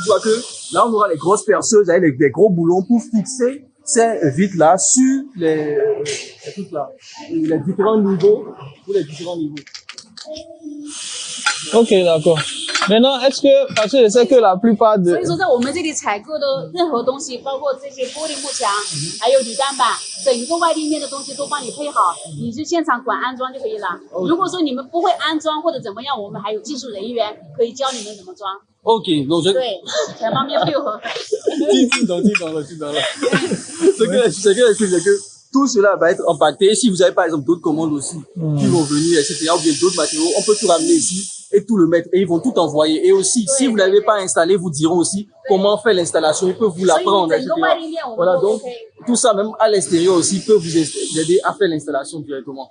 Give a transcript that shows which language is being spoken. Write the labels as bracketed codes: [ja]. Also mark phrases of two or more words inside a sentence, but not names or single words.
[fr] Tu vois que là, on aura les grosses perceuses avec des gros boulons pour fixer ces vitres-là sur les trucs là, les différents niveaux, pour les différents niveaux. Ok, d'accord. Maintenant, est-ce que, parce que je sais que la plupart de... [zh] 所以说，在我们这里采购的任何东西，包括这些玻璃幕墙，还有铝单板，整个外立面的东西都帮你配好，你就现场管安装就可以了。如果说你们不会安装或者怎么样，我们还有技术人员可以教你们怎么装。 [fr] Ok, donc je... [zh] 对，全方面配合。听懂了。 [fr] Ce que j'explique, c'est que tout cela va être impacté. Si vous avez par exemple d'autres commandes aussi qui vont venir, etc., ou bien d'autres matériaux, on peut tout ramener ici et tout le mettre. Et ils vont tout envoyer. Et aussi, si vous n'avez pas installé, vous diront aussi comment faire l'installation. Ils peuvent vous l'apprendre, etc. Voilà, donc tout ça, même à l'extérieur aussi, peut vous aider à faire l'installation directement.